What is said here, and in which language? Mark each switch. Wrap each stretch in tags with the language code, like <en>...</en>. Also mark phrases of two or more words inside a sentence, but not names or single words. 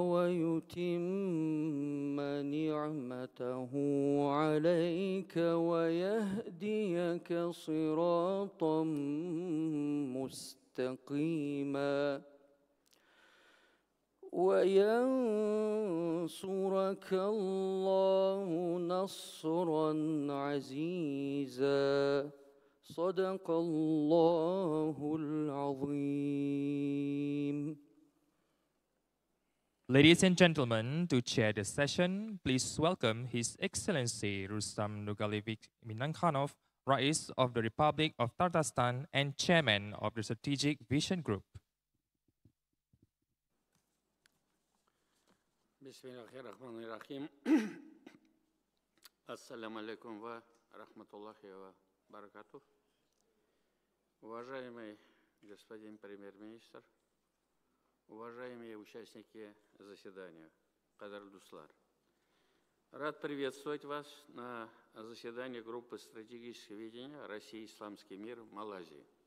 <ar>ويتم نعمته عليك ويهديك صراطا مستقيما وينصرك الله نصرا عزيزا صدق الله العظيم.</ar> <en>Ladies and gentlemen, to chair the session, please welcome His Excellency Rustam Nurgalievic Minangkhanov, Rais of the Republic of Tatarstan and Chairman of the Strategic Vision Group.</en> <ar>بسم الله الرحمن الرحيم. السلام عليكم ورحمة الله وبركاته.</ar> <ru>Уважаемый господин премьер-министр, уважаемые участники заседания,</ru> <tt>Кадар Дуслар,</tt> <ru>рад приветствовать вас на заседании группы стратегического видения «Россия-Исламский мир» в Малайзии.</ru>